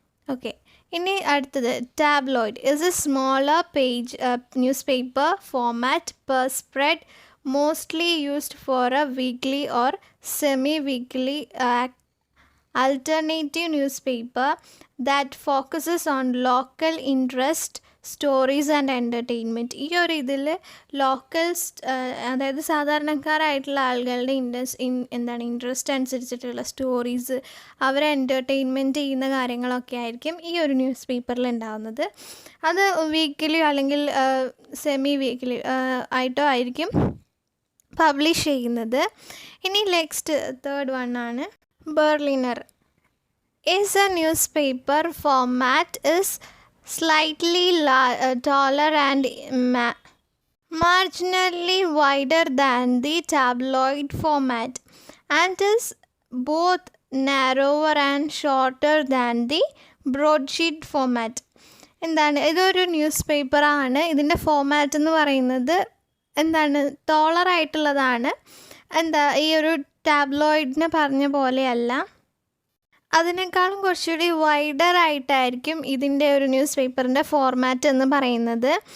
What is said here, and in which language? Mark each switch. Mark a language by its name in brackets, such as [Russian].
[English] Okay, ഇനി അടുത്തത് tabloid is a smaller page news paper format per spread, mostly used for a weekly or semi-weekly alternative newspaper that focuses on local interest stories and entertainment. [Malayalam] ഈ ഒരു ഇതിൽ locals, അതായത് സാധാരണക്കാരായിട്ടുള്ള ആളുകളുടെ interest അനുസരിച്ചിട്ടുള്ള stories, അവരെ എൻ്റർടൈൻമെൻറ്റ് ചെയ്യുന്ന കാര്യങ്ങളൊക്കെ ആയിരിക്കും ഈ ഒരു ന്യൂസ് പേപ്പറിൽ ഉണ്ടാകുന്നത്. അത് വീക്കിലി അല്ലെങ്കിൽ സെമി വീക്കിലി ആയിട്ടോ ആയിരിക്കും പബ്ലിഷ് ചെയ്യുന്നത്. ഇനി നെക്സ്റ്റ് തേർഡ് വൺ ആണ് Berliner. [English] Is a newspaper format is slightly taller and marginally wider than the tabloid format and is both narrower and shorter than the broadsheet format. [Malayalam] എന്താണ്, ഇതൊരു news പേപ്പറാണ്. ഇതിൻ്റെ format എന്ന് പറയുന്നത് ടോളറായിട്ടുള്ളതാണ്. ഈ ഒരു ടാബ്ലോയിഡിനെ പറഞ്ഞ പോലെയല്ല, അതിനേക്കാളും കുറച്ചുകൂടി വൈഡർ ആയിട്ടായിരിക്കും ഇതിൻ്റെ ഒരു ന്യൂസ് പേപ്പറിൻ്റെ ഫോർമാറ്റ് എന്ന് പറയുന്നത്.